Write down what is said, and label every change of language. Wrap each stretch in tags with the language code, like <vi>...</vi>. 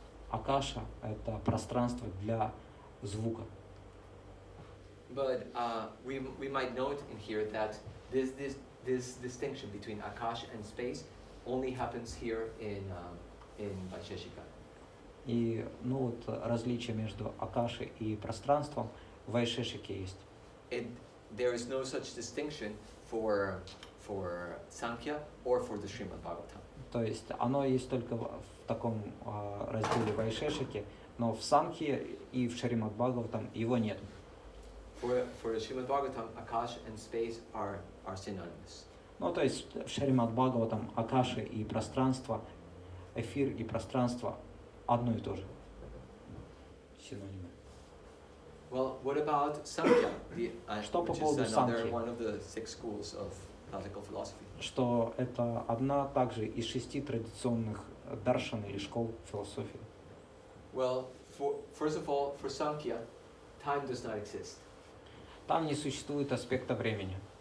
<ru>Акаша – это пространство для звука.</ru> <en>But we might note in here that this distinction between akash and space only happens here in Vaisheshika.</en> <ru>И вот различие между акашей и пространством в Вайшешике есть.</ru> <en>There is no such distinction for Sankhya or for the Srimad Bhagavatam.</en> <ru>То есть оно есть только в таком разделе Вайшешики, но в Санхье и в Шримад Бхагаватам его нет.</ru> <en>For the Srimad Bhagavatam, akash and space are synonymous.</en> <ru>Ну, то есть в Шримад Бхагаватам акаши и пространство, эфир и пространство одно и то же. Синонимы.</ru> <en>Well, what about Sankhya,</en> <ru>Что по</ru> <en>which is</en> <ru>поводу</ru> <en>another</en> <ru>Санхьи?</ru> <en>one of the 6 schools of classical philosophy?</en> <ru>Что это одна также из 6 традиционных даршан или школ философии.</ru> <en>Well, first of all, for Sankhya, time does not exist.</en> <ru>Там не существует аспекта времени.</ru>